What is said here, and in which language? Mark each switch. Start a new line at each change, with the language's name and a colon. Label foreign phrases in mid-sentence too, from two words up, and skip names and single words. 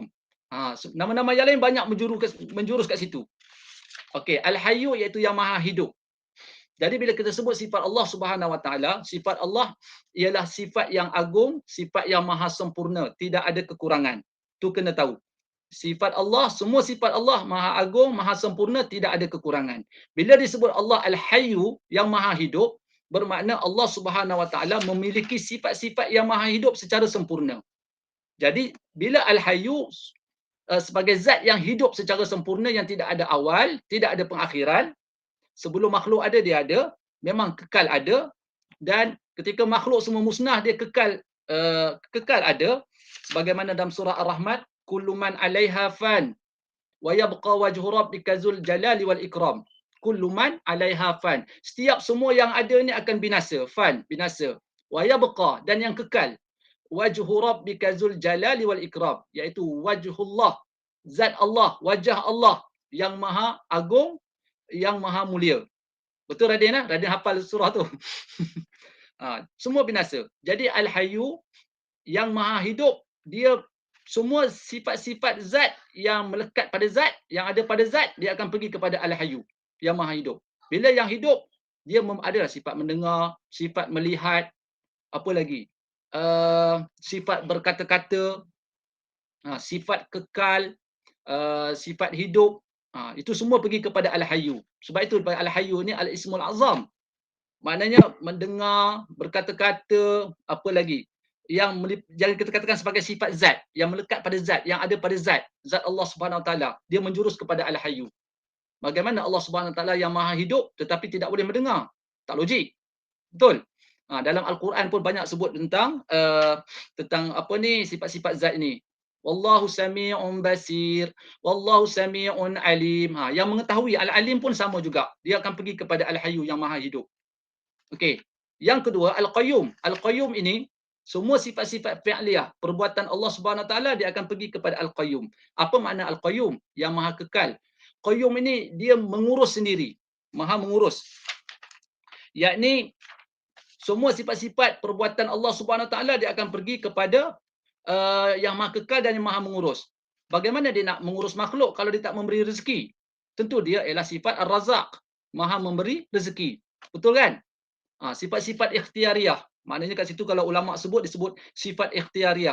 Malay: Nama-nama yang lain banyak menjurus kat situ. Okey, Al-Hayyu iaitu yang maha hidup. Jadi bila kita sebut sifat
Arabic: الله سبحانه وتعالى,
Malay: sifat Allah ialah sifat yang agung, sifat yang maha sempurna, tidak ada kekurangan. Tu kena tahu. Sifat Allah, semua sifat Allah Maha Agung, Maha Sempurna, tidak ada kekurangan. Bila disebut Allah Al-Hayyu, yang Maha Hidup, bermakna
Arabic: الله سبحانه وتعالى
Malay: memiliki sifat-sifat yang Maha Hidup secara sempurna. Jadi bila Al-Hayyu sebagai zat yang hidup secara sempurna, yang tidak ada awal, tidak ada pengakhiran, sebelum makhluk ada dia ada, memang kekal ada, dan ketika makhluk semua musnah dia kekal ada, sebagaimana dalam surah Ar-Rahman,
Arabic: كل من عليها فان ويبقى وجه ربك ذو الجلال والإكرام. كل من عليها فان.
Malay: Setiap semua yang ada ni akan binasa, fan, binasa.
Arabic: ويبقى,
Malay: dan yang kekal,
Arabic: وجه ربك ذو الجلال والإكرام,
Malay: iaitu wajhullah, zat Allah, wajah Allah yang Maha Agung, yang Maha Mulia. Betul Radin? Radin hafal surah tu. Semua binasa. Jadi Al-Hayyu yang Maha Hidup, dia semua sifat-sifat zat yang melekat pada zat, yang ada pada zat, dia akan pergi kepada Al-Hayyu yang Maha Hidup. Bila yang hidup, dia ada sifat mendengar, sifat melihat, apa lagi? Sifat berkata-kata, sifat kekal, sifat hidup. Itu semua pergi kepada Al-Hayyu. Sebab itu Al-Hayyu ni
Arabic: الاسم الأعظم.
Malay: Maknanya mendengar, berkata-kata, apa lagi? Yang kita katakan sebagai sifat zat, yang melekat pada zat, yang ada pada zat
Arabic: الله سبحانه وتعالى,
Malay: dia menjurus kepada Al-Hayyu. Bagaimana
Arabic: الله سبحانه وتعالى
Malay: yang Maha Hidup tetapi tidak boleh mendengar? Tak logik. Betul? Dalam Al-Quran pun banyak sebut tentang apa ni, sifat-sifat zat ni.
Arabic: والله سميع بصير، والله سميع عليم.
Malay: Yang mengetahui, Al-Alim pun sama juga. Dia akan pergi kepada Al-Hayyu yang Maha Hidup. Okey. Yang kedua, Al-Qayyum. Al-Qayyum ini semua sifat-sifat fi'liyah, perbuatan
Arabic: الله سبحانه وتعالى,
Malay: dia akan pergi kepada Al-Qayyum. Apa makna Al-Qayyum? Yang Maha Kekal. Qayyum ini dia mengurus sendiri, Maha mengurus. Yakni semua sifat-sifat perbuatan
Arabic: الله سبحانه وتعالى
Malay: dia akan pergi kepada yang Maha Kekal dan yang Maha mengurus. Bagaimana dia nak mengurus makhluk kalau dia tak memberi rezeki? Tentu dia ialah sifat Ar-Razzaq, Maha memberi rezeki. Betul kan? Sifat-sifat ikhtiariyah. Maknanya kat situ kalau ulama disebut sifat ikhtiariyah.